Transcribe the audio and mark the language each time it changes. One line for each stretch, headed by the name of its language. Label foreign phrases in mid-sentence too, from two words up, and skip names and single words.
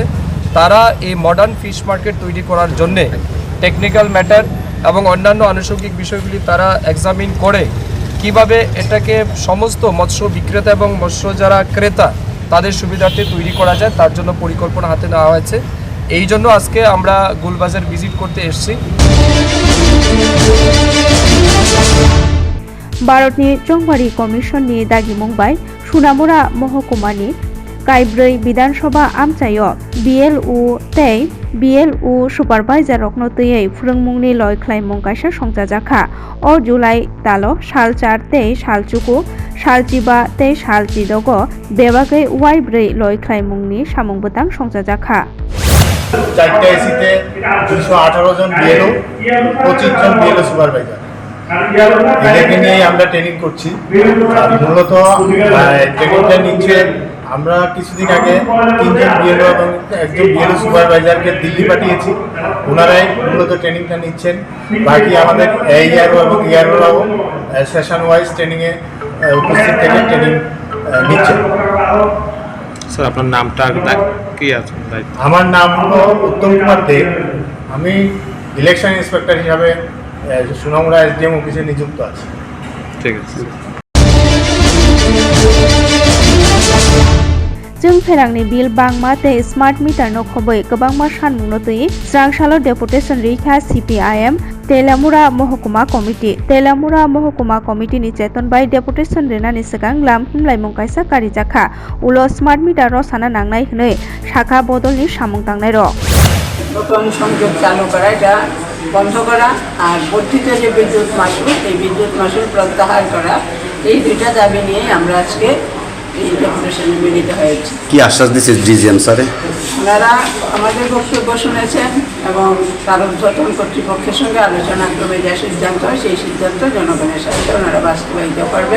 Bangla: তারা এই
English: modern fish market
Bangla: তৈরি করার জন্যে
English: technical matter
Bangla: এবং অন্যান্য আনুষঙ্গিক বিষয়গুলি তারা এক্সামিন করে কিভাবে এটাকে সমস্ত মৎস্য বিক্রেতা এবং মৎস্য যারা ক্রেতা তাদের সুবিধার্থে তৈরি করা যায়, তার জন্য পরিকল্পনা হাতে নেওয়া হয়েছে। এই জন্য আজকে আমরা গোলবাজার ভিজিট করতে এসেছি।
Kok Borok: भारतनि चंबारी कमिशननि दागि मंबाय सुनामुरा महकुमानि काइब्रै विधानसभा आमचायो BLU सुपारभाइजार रखनो तैयै फोरोंमुंनि लय ख्लायमुं काइसा संजाजाखा अ जुलाइ तालो साल 4 तै साल चुकु साल 5 तै साल 6 बेबागै वाइ 4 लय ख्लायमुंनि सामुंबोतां संजाजाखा
Bangla: 4টা এসিতে 218 জন BLO 25 জন BLO সুপারভাইজার, এদেরকে নিয়ে আমরা ট্রেনিং করছি। মূলত ট্রেনিংটা নিচ্ছে, আমরা কিছুদিন আগে 3 জন BLO এবং 1 জন BLO সুপারভাইজারকে দিল্লি পাঠিয়েছি, ওনারাই মূলত ট্রেনিংটা নিচ্ছেন। বাকি আমাদের ARO এবং EROরাও
English: session wise
Bangla: ট্রেনিংয়ে উপস্থিত থেকে ট্রেনিং নিচ্ছেন। স্যার আপনার নামটা কি আছে দায়িত্ব? আমার নাম হলো উত্তম কুমার দেব। আমি
English: election inspector
Bangla: হিসাবে সুনামুড়া এসডিএম অফিসে নিযুক্ত আছি। ঠিক আছে।
Kok Borok: जों फेरांनि बिल बांमा ते
English: smart meter
Kok Borok: नो खबै गोबांमा सानमुंनो तै स्रांसालो डेपुटेशन रैखा CPIM तेलामुरा महकुमा कमिटि तेलामुरा महकुमा कमिटि नि चेतन बाय डेपुटेशन रेनानि सिगां लाम हुमलाइमुं कायसा कारि जाखा उलो
English: smart meter
Kok Borok: रो साना नांनाय हनै शाखा बदलनि सामुं दांनाय रो
Bangla: নতুন সংযোগ চালু করা, এটা বন্ধ করা, আর বর্ধিত যে বিদ্যুৎ মাশুল, এই বিদ্যুৎ মাশুল প্রত্যাহার করা, এই দুইটা দাবি নিয়ে আমরা আজকে এই ডেপুটেশনে মিলিত হয়েছি। কি আশ্বাস দিচ্ছে ডিজিএম স্যারে? ওনারা আমাদের বক্তব্য শুনেছেন এবং তার ঊর্ধ্বতন কর্তৃপক্ষের সঙ্গে আলোচনা ক্রমে যে সিদ্ধান্ত হয় সেই সিদ্ধান্ত জনগণের সাথে ওনারা বাস্তবায়িত করবেন।